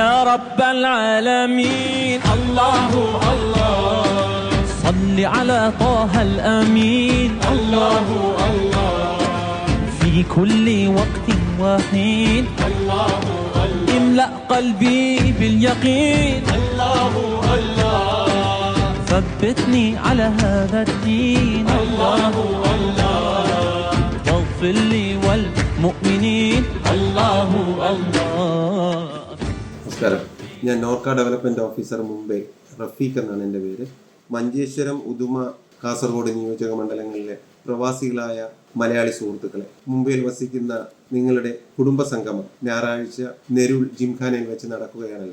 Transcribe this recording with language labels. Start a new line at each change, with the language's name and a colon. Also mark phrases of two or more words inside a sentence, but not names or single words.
Arabic: رب العالمين الله الله صل على طه الأمين الله الله في كل وقت وحين الله الله املأ قلبي باليقين الله الله ثبتني على هذا الدين الله الله واغفر لي والمؤمنين الله الله.
Malayalam: നമസ്കാരം, ഞാൻ നോർക്ക
English: Development Officer
Malayalam: മുംബൈ റഫീഖ് എന്നാണ് എൻ്റെ പേര്. മഞ്ചേശ്വരം, ഉദുമ, കാസർഗോഡ് നിയോജക മണ്ഡലങ്ങളിലെ പ്രവാസികളായ മലയാളി സുഹൃത്തുക്കളെ, മുംബൈയിൽ വസിക്കുന്ന നിങ്ങളുടെ കുടുംബ സംഗമം ഞായറാഴ്ച നെരൂൾ ജിംഖാനയിൽ വെച്ച് നടക്കുകയാണല്ലോ.